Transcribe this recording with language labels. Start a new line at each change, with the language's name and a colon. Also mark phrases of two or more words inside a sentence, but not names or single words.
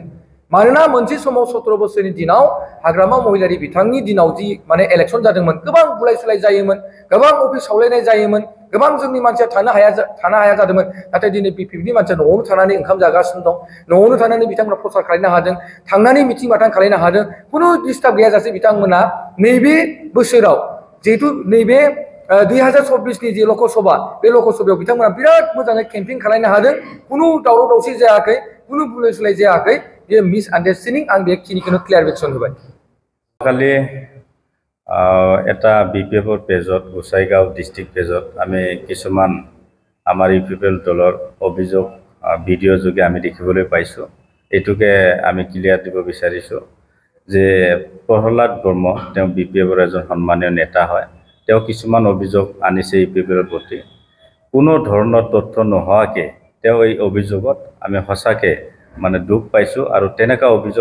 Bodo: मानोना मोनसे समाव 17 बोसोरनि दिनाव हाग्रामा महिलारि बिथांनि दिनाव जि माने इलेक्सन जादोंमोन गोबां बुलाय सुलाय जायोमोन गोबां अफिस सावलायनाय जायोमोन गोबां जोंनि मानसिया थानो हाया जादोंमोन नाथाय दिनै बिपिएफनि मानसिया न'आवनो थानानै ओंखाम जागासिनो दं न'आवनो थानानै बिथांमोना प्रचार खालामनो हादों थांनानै मिटिं बाथां खालामनो हादों खुनु डिस्टार्ब गैयाजासे बिथांमोना नैबे बोसोराव जिहेतु नैबे 2024नि जे लकसभा बे लकसभायाव बिथांमोना बिराद मोजाङै केम्पिं खालामनो हादों खुनु दावराव दावसि जायाखै खुनु बुलाय सुलाय जायाखै बेयो मिसआन्डारस्टेन्डिं आं बेखिनिखौनो क्लियारिफिकेसन होबाय
Assamese: কালি এটা বিপিএফৰ পেজত গোসাইগাঁও
English: district page
Assamese: আমি কিছুমান আমাৰ ইউপিপিএল দলৰ অভিযোগ ভিডিঅ' যোগে আমি দেখিবলৈ পাইছোঁ এইটোকে আমি ক্লিয়াৰ দিব বিচাৰিছোঁ যে প্ৰহ্লাদ ব্ৰহ্ম তেওঁ বিপিএফৰ এজন সন্মানীয় নেতা হয় তেওঁ কিছুমান অভিযোগ আনিছে ইউপিপিএলৰ প্ৰতি কোনো ধৰণৰ তথ্য নোহোৱাকৈ তেওঁ এই অভিযোগত আমি সঁচাকৈ মানে দুখ পাইছোঁ আৰু তেনেকুৱা অভিযোগ